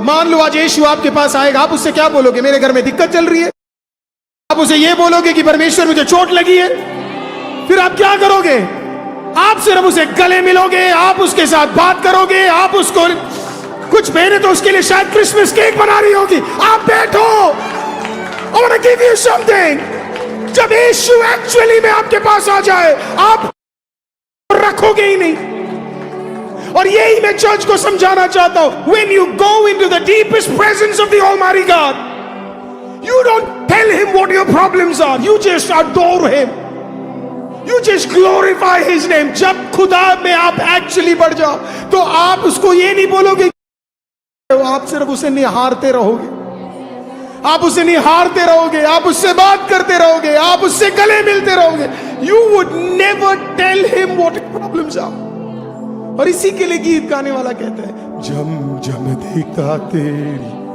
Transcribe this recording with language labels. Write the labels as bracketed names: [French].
[Hindi] मान लो आज यीशु आपके पास आएगा, आप उससे क्या बोलोगे? मेरे घर में दिक्कत चल रही है। आप उसे ये बोलोगे कि परमेश्वर मुझे चोट लगी है? फिर आप क्या करोगे? आप सिर्फ उसे गले मिलोगे, आप उसके साथ बात करोगे, आप उसको कुछ मैंने तो उसके लिए शायद क्रिसमस केक बना रही होगी। आप बैठो, [English] I want to give you something। [Hindi] जब यीशु एक्चुअली में आपके पास आ जाए, आप रखोगे ही नहीं। और यही मैं चर्च को समझाना चाहता हूं। [English] When you go into the deepest presence of the Almighty God, you don't tell him what your problems are, you just adore him, you just glorify his name। [Hindi] जब खुदा में आप एक्चुअली बढ़ जाओ तो आप उसको ये नहीं बोलोगे, आप सिर्फ उसे निहारते रहोगे, आप उसे निहारते रहोगे, आप उससे बात करते रहोगे, आप उससे गले मिलते रहोगे। [English] You would never tell him what your problems are। [Hindi] और इसी के लिए गीत गाने वाला कहता है, जम जम देखता तेरी।